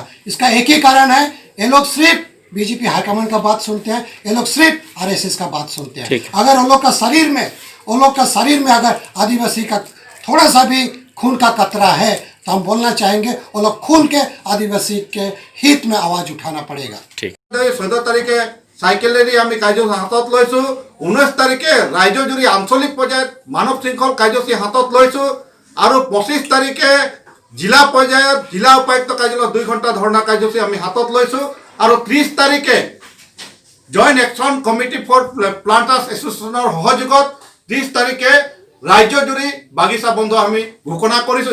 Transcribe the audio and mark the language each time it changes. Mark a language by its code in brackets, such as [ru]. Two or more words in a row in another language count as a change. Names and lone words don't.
[hi] इसका एक ही कारण है, ये लोग सिर्फ बीजेपी हाईकमांड का बात सुनते हैं, ये लोग सिर्फ आरएसएस का बात सुनते हैं। अगर उन लोग का शरीर में अगर आदिवासी का थोड़ा सा भी खून का कतरा है तो हम बोलना चाहेंगे वो लोग खुल के आदिवासी के हित में आवाज उठाना पड़ेगा। ठीक। [as] 15 तारिখে চাইকেলেৰে আমি কাৰ্যসূচী হাতত লৈছোঁ। 19 তাৰিখে ৰাজ্যজুৰি আঞ্চলিক পৰ্যায়ত মানৱ শৃংখল কাৰ্যসূচী হাতত লৈছোঁ আৰু 25 তাৰিখে জিলা পৰ্যায়ত জিলা উপায়ুক্ত কাৰ্যালয়ত 2 ঘণ্টা ধৰ্ণা কাৰ্যসূচী আমি হাতত লৈছোঁ আৰু 30 তাৰিখে জইণ্ট একশ্যন কমিটি ফৰ প্লান্টাৰ্ছ এছ'চিয়েশ্যনৰ সহযোগত 30 তাৰিখে ৰাজ্যজুৰি বাগিচা বন্ধ আমি ঘোষণা কৰিছোঁ।